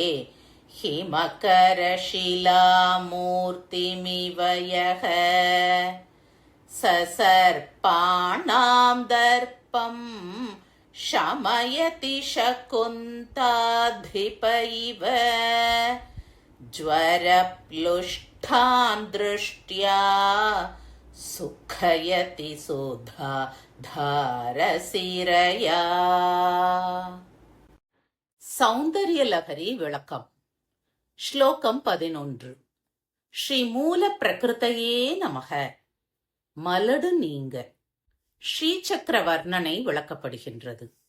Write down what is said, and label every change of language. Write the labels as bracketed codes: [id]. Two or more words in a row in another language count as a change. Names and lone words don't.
[sa] हिमकरशिलामूर्तिमिव यः ससर्पाणां दर्पं शमयति शकुन्ताधिप इव ज्वरप्लुष्ठान् दृष्ट्या सुखयति सुधा धारसिरया. [ta] சௌந்தர்யலகரி விளக்கம். [sa] ஸ்லோகம் 11. श्री मूल प्रकृत्यै नमः. [ta] மலடு நீங்க. ஸ்ரீசக்கர வர்ணனை விளக்கப்படுகின்றது.